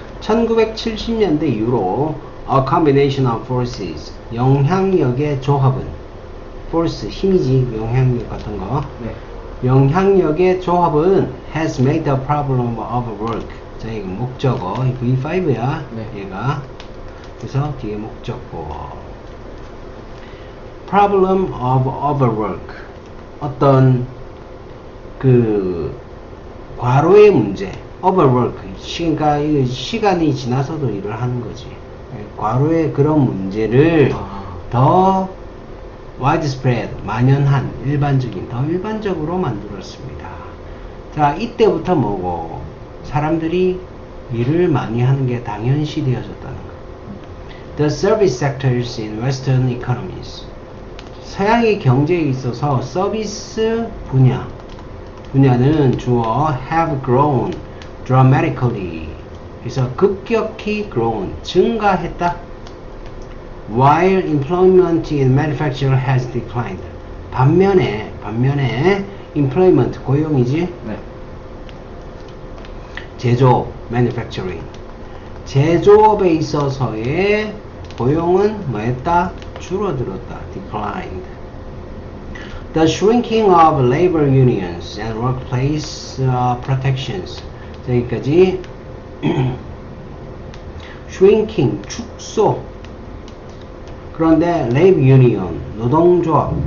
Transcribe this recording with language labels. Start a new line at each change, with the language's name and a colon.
Korean: 1970년대 이후로
English: a combination of forces,
Korean: 영향력의 조합은, force, 힘이지, 영향력 같은 거. 네. 영향력의 조합은
English: has made the problem of work.
Korean: 자, 이거 목적어, V5야. 네. 얘가. 그래서 뒤에 목적어.
English: problem of overwork.
Korean: 어떤 그 과로의 문제. overwork. 그러니까 시간이 지나서도 일을 하는 거지. 과로의 그런 문제를 더 widespread, 만연한, 일반적인, 더 일반적으로 만들었습니다. 자, 이때부터 뭐고, 사람들이 일을 많이 하는 게 당연시 되어졌다는 거.
English: The service sectors in Western economies.
Korean: 서양의 경제에 있어서 서비스 분야는 주어
English: have grown dramatically.
Korean: 그래서 급격히 grown, 증가했다.
English: While employment in manufacture has declined.
Korean: 반면에 employment, 고용이지? 네. 제조업, manufacturing. 제조업에 있어서의 고용은 뭐했다? 줄어들었다. declined.
English: The shrinking of labor unions and workplace protections.
Korean: 여기까지 shrinking, 축소. 그런데 labor union, 노동조합,